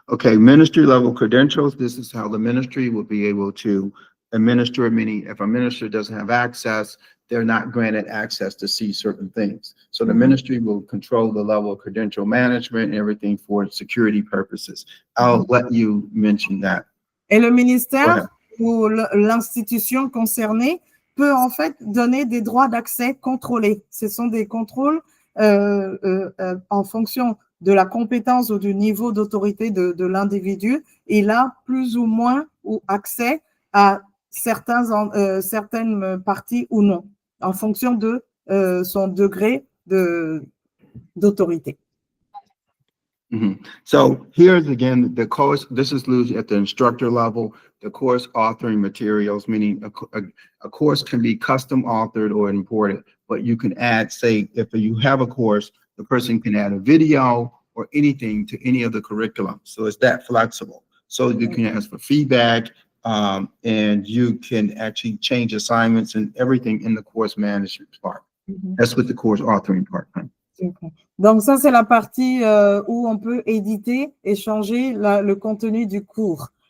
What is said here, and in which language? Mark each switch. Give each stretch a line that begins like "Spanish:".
English: Okay, ministry level credentials. This is how the ministry will be able to administer, meaning if a minister doesn't have access, they're not granted access to see certain things. So the ministry will control the level of credential management and everything for security purposes. I'll let you mention that.
French: Et le ministère ou l'institution concernée peut en fait donner des droits d'accès contrôlés. Ce sont des contrôles en fonction de la compétence ou du niveau d'autorité de l'individu. Il a plus ou moins accès à certaines parties ou non, en fonction de son degré d'autorité.
English: So here's again the course. This is Lucy at the instructor level. The course authoring materials, meaning a course can be custom authored or imported, but you can add, say, if you have a course, the person can add a video or anything to any of the curriculum. So it's that flexible. So you can ask for feedback, and you can actually change assignments and everything in the course management part. That's what the course authoring part.
French: Donc ça, c'est la partie où on peut éditer et changer le contenu du cours.